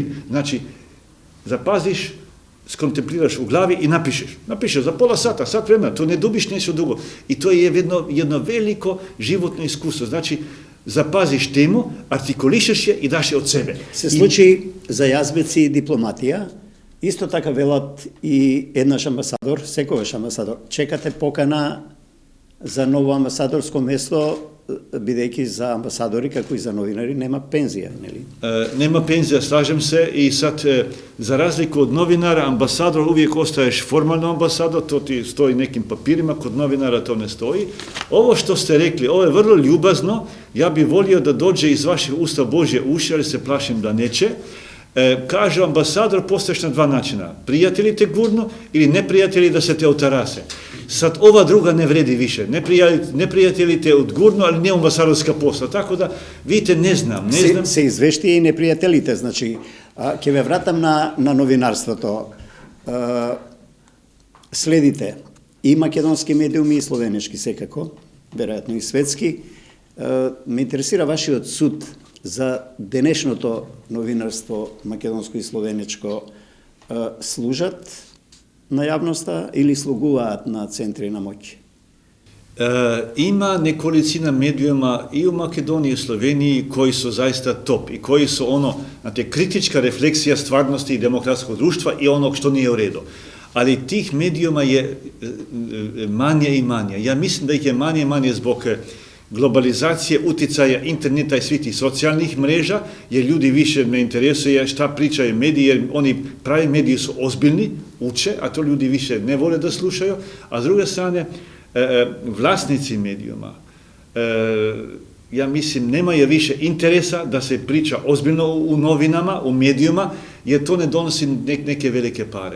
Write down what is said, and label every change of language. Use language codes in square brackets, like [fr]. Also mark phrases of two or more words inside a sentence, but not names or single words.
[sr] Znači, zapaziš, skontempliraš u glavi i napišeš. Napišeš za pola sata, sat vremena, to ne dubiš nešto dugo. I to je jedno veliko životno iskustvo. Znači, zapaziš temu, artikulišeš je i daš je od sebe. [mk] Се случи за Јазбеци дипломатија, исто така велат и еднаш амбасадор, секогаш амбасадор. Чекате покана за ново амбасадорско место, бидејќи за амбасадори, како и за новинари, нема пензија, нели? Нема пензија, [sr] slažem se, i sad, za razliku od novinara, ambasador uvijek ostaješ formalno ambasador, to ti stoji nekim papirima, kod novinara to ne stoji. Ovo što ste rekli, ovo je vrlo ljubazno, ja bih volio da dođe iz vaših usta Božje uši, ali se plašim da neće. Kaže ambasador, postaješ na 2 načina. Prijatelji te gurnu ili neprijatelji da se te otarase. Sad ova druga ne vredi više. Neprijatelji te odgurnu, ali ne ambasadorska posla. Tako da, vidite, ne znam. [mk] Se извештија и непријателите, значи, ќе ве вратам на новинарството. Следите и македонски медиуми и словенешки секако, веројатно и светски. Ме интересира вашиот суд за денешното новинарство македонско и словенечко, служат на јавноста или слугуваат на центри на моќ? [sr] Има неколицина медиума и у Македонiji i Sloveniji koji su zaista top i koji su znate, kritička refleksija stvarnosti i demokratskog društva i onog što nije u redu. Ali tih medijuma je manje i manje. Ja mislim da ih je manje i manje zbog globalizacije, uticaja interneta i svih tih socijalnih mreža, jer ljudi više ne interesuje šta pričaju mediji, jer oni pravi mediji su ozbiljni, uče, a to ljudi više ne vole da slušaju, a s druge strane, vlasnici medijuma, ja mislim, nemaju više interesa da se priča ozbiljno u novinama, u medijuma, jer to ne donosi neke velike pare.